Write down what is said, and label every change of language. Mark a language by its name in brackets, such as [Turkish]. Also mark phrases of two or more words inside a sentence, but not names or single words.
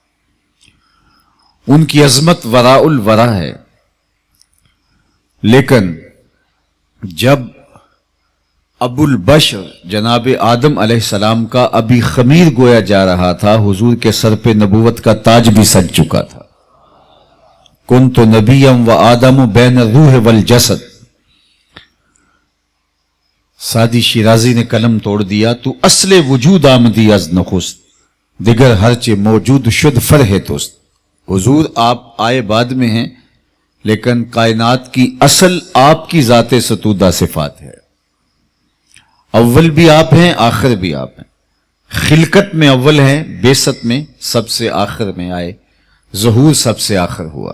[Urdu] ان کی عظمت [Arabic] وراء الورا [Urdu] ہے، لیکن جب ابو البشر جناب آدم علیہ السلام کا ابھی خمیر گویا جا رہا تھا، حضور کے سر پہ نبوت کا تاج بھی سج چکا تھا۔ [Arabic] کنت نبیم و آدم بین الروح والجسد، [Urdu] سادی شیرازی نے قلم توڑ دیا، [Persian] تو اصل وجود آمدی از نخست، دیگر ہرچے موجود شد فرح توست۔ [Urdu] حضور آپ آئے بعد میں ہیں، لیکن کائنات کی اصل آپ کی ذات ستودہ صفات ہے۔ اول بھی آپ ہیں، آخر بھی آپ ہیں۔ خلقت میں اول ہیں، بعثت میں سب سے آخر میں آئے، ظہور سب سے آخر ہوا۔